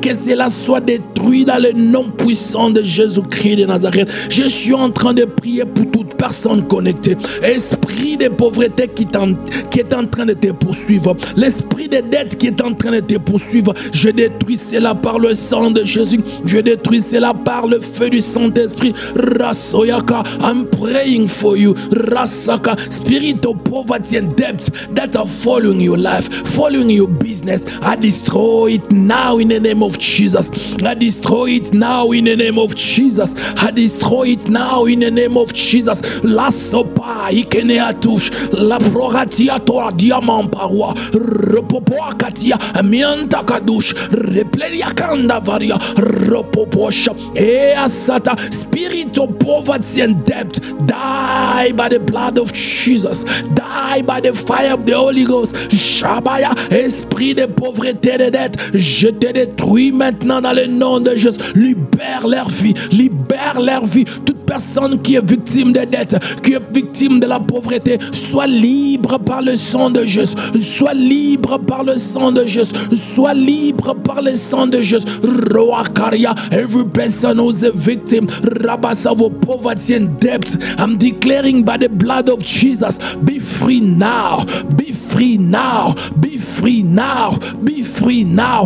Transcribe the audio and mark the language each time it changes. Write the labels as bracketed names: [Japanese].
[French] Que cela soit détruit dans le nom puissant de Jésus-Christ de Nazareth. Je suis en train de prier pour toute personne connectée. Esprit de pauvreté qui est en train de te poursuivre, l'esprit de dette qui est en train de te poursuivre, je détruis cela par le sang de Jésus, je détruis cela par le feu du Saint-Esprit. [English] Rasoyaka, I'm praying for you. Rasaka, spirit of poverty and debt that are following your life, following your business, I destroy it now in the name of Jesus. I destroy it now in the name of Jesus. I destroy it now in the name of Jesus. La sopa ikeneatush, la progatia toa diamant paroi, repopoa katia, mianta kadush, repleria kanda varia, repoposha, e asata, spirit of poverty and debt, die by the blood of Jesus, die by the fire of the Holy Ghost. [French] Shabaya, esprit de pauvreté et de dette, je te détruis maintenant dans le nom de Jésus. Libère leur vie, libère leur vie. Toute personne qui est victime de dette, qui est victime de la pauvreté, soit libre par le sang de Jésus, soit libre par le sang de Jésus, soit libre par le sang de Jésus. [English] Roakaria, every person who's a victim, Rabasa of poverty and debt, I'm declaring by the blood of Jesus, be free now, be free now, be free now, be free now.